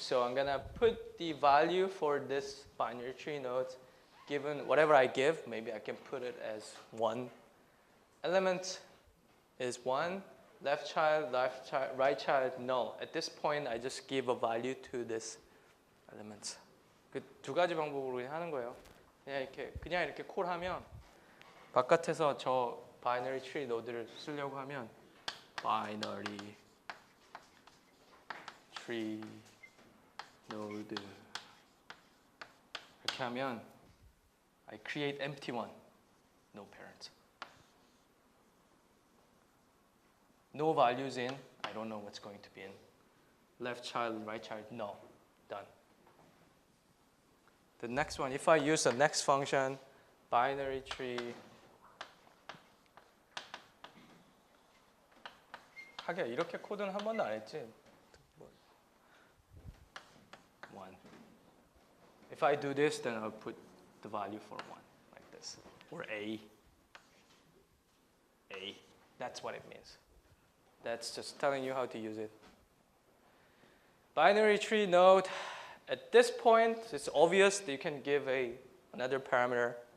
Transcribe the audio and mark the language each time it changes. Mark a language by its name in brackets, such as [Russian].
[English] So I'm gonna put the value for this binary tree node, given whatever I give, maybe I can put it as 1. Element is 1, left child, right child, null. At this point, I just give a value to this element. [Korean] 그 두 가지 방법으로 그냥 하는 거예요. 그냥 이렇게 콜하면 바깥에서 저 binary tree 노드를 쓰려고 하면 binary tree node 이렇게 하면 [English] I create empty one, no parent. No values in, I don't know what's going to be in. Left child, right child, no, done. The next one, if I use the next function, binary tree. [Korean] 하긴 이렇게 코드는 한 번도 안 했지. [English] 1. If I do this, then I'll put the value for 1, like this. Or A. That's what it means. That's just telling you how to use it. Binary tree node. At this point, it's obvious that you can give another parameter.